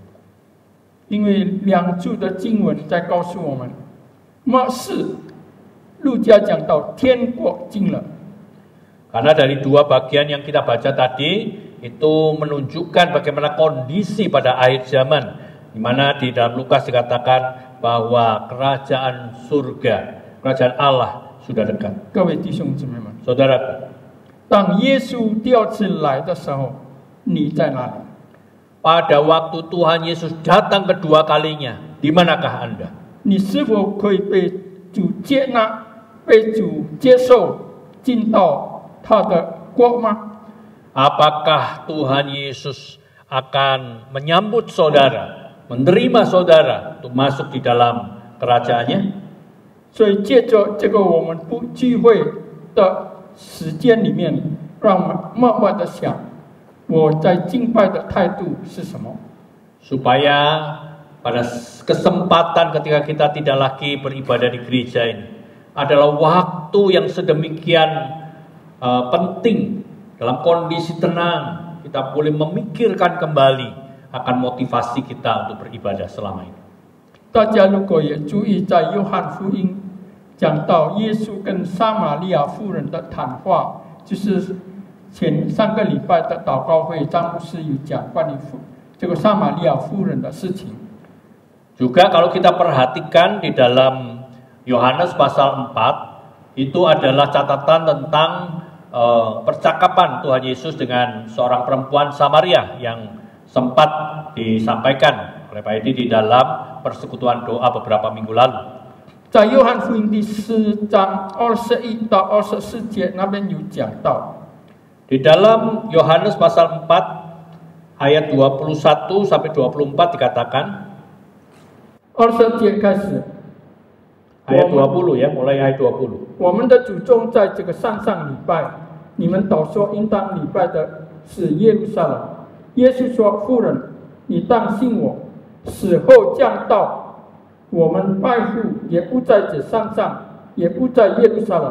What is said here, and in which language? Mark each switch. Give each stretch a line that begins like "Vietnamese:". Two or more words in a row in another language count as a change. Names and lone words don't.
Chinese: 因为2处的经文在告诉我们，末世。路加讲到天国近了。
Indonesian: Karena dari dua bagian yang kita baca tadi itu menunjukkan bagaimana kondisi pada akhir zaman, di mana di dalam Lukas dikatakan bahwa kerajaan surga, kerajaan Allah sudah dekat.
Chinese: 各位弟兄姊妹们，
Indonesian: Saudaraku,
Chinese: 当耶稣第2次来的时候，你在哪里？
Indonesian: pada waktu Tuhan Yesus datang kedua kalinya, di manakah Anda?
Chinese: 你是否可以被主接纳？被主接受进到他的国吗？
Indonesian: Apakah Tuhan Yesus akan menyambut saudara, menerima saudara untuk masuk di dalam kerajaannya?
Chinese: 所以借着这个我们不聚会的时间里面，让我们默默的想，我在敬拜的态度是什么？
Indonesian: Supaya pada kesempatan ketika kita tidak lagi beribadah di gereja ini, adalah waktu yang sedemikian penting dalam kondisi tenang kita boleh memikirkan kembali akan motivasi kita untuk beribadah selama ini.
Chinese: 大家如果也注意，在约翰福音讲到耶稣跟撒玛利亚妇人的谈话，就是上个礼拜的祷告会，张牧师有讲关于这个撒玛利亚妇人的事情。
Indonesian: Juga kalau kita perhatikan di dalam Yohanes pasal 4 itu adalah catatan tentang percakapan Tuhan Yesus dengan seorang perempuan Samaria yang sempat disampaikan oleh Pak Edi di dalam persekutuan doa beberapa minggu lalu.
Chinese: 在约翰福音第4章21到24节那边有讲到，
Indonesian: Di dalam Yohanes pasal 4 ayat 21 sampai 24 dikatakan
Chinese: 22 节开始。
Indonesian: ayat 20 ya, mulai ayat 20.
Chinese: 我们的祖宗在这个山上礼拜，你们倒说应当礼拜的是耶路撒冷。耶稣说：“妇人，你当信我，死后降道，我们拜父也不在这山上，也不在耶路撒冷。